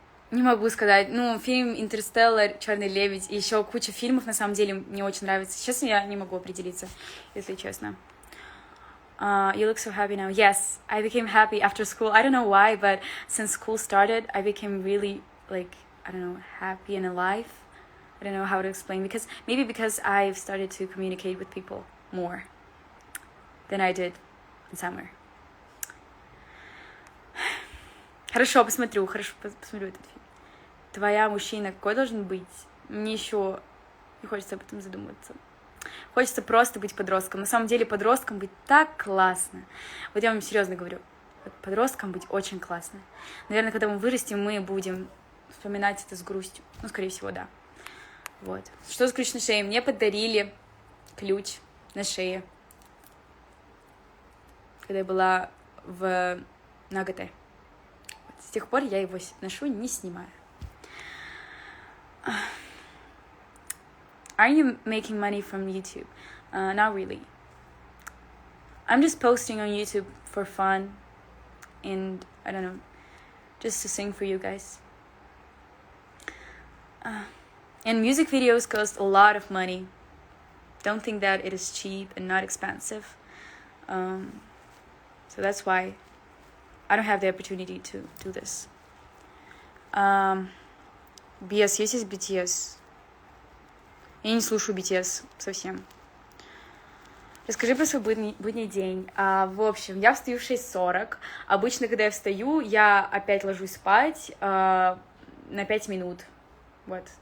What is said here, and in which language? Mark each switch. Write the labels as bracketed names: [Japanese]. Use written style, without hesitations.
[Russian] Не могу сказать. Ну, фильм «Интерстеллар», «Черный лебедь» и еще куча фильмов, на самом деле, мне очень нравится. Сейчас я не могу определиться, если честно. [English] You look so happy now. Yes, I became happy after school. I don't know why, but since school started, I became really, like, I don't know, happy and alive. I don't know how to explain. Maybe because I've started to communicate with people more than I did in summer. [Russian] Хорошо, посмотрю этот фильм. Твоя мужчина какой должен быть? Мне еще не хочется об этом задумываться. Хочется просто быть подростком. На самом деле подростком быть так классно. Вот я вам серьезно говорю. Подростком быть очень классно. Наверное, когда мы вырастем, мы будем вспоминать это с грустью. Ну, скорее всего, да. Вот. Что за ключ на шее? Мне подарили ключ на шее, когда я была на АГТ. Вот. С тех пор я его ношу, не снимаю. [English] Are you making money from YouTube? Not really. I'm just posting on YouTube for fun and, I don't know, just to sing for you guys. And music videos cost a lot of money. Don't think that it is cheap and not expensive. So that's why I don't have the opportunity to do this. [Russian] BS, есть BTS? Я не слушаю BTS совсем. Расскажи про свой будний день. В общем, я встаю в 6:40. Обычно, когда я встаю, я опять ложусь спать на 5 минут. Вот.